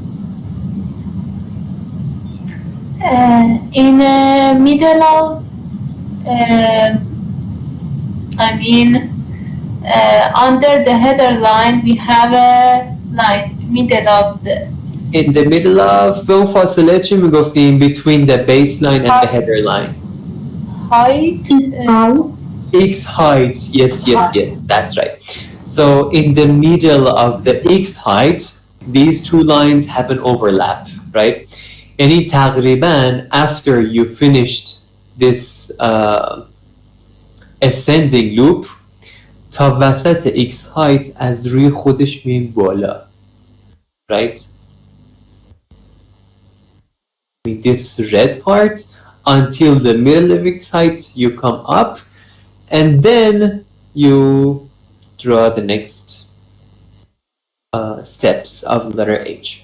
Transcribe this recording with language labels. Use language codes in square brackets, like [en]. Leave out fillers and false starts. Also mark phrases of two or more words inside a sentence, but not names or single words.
[en] In the middle of, under the header line, we have a line, middle of the... In the middle of, [fa] به اون فاصله چی میگفتیم [en] between the baseline and the header line? height. X height, yes, that's right. So in the middle of the X height, these two lines have an overlap, right? [fa] یعنی تقریبا [en] after you finished this ascending loop, [fa] تا وسط [en] X height [fa] از روی خودش مییم بالا, [en] right? This red part until the middle of X height you come up, and then you draw the next steps of letter H.